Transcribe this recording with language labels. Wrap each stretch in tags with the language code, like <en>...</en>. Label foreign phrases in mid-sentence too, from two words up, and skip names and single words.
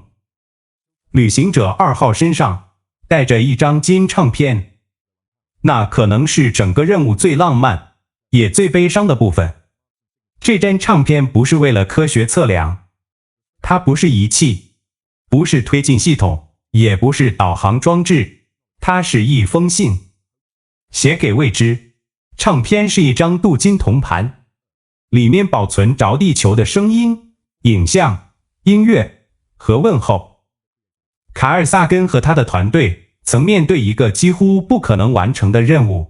<zh>旅行者2號身上帶着一張金唱片，那可能是整個任務最浪漫也最悲傷的部分。這張唱片不是為了科學測量，它不是儀器，不是推進系統，也不是導航裝置，它是一封信，寫給未知。唱片是一張鍍金銅盤，裡面保存着地球的聲音、影像、音樂和問候。卡爾薩根和他的團隊曾面對一個幾乎不可能完成的任務。</zh>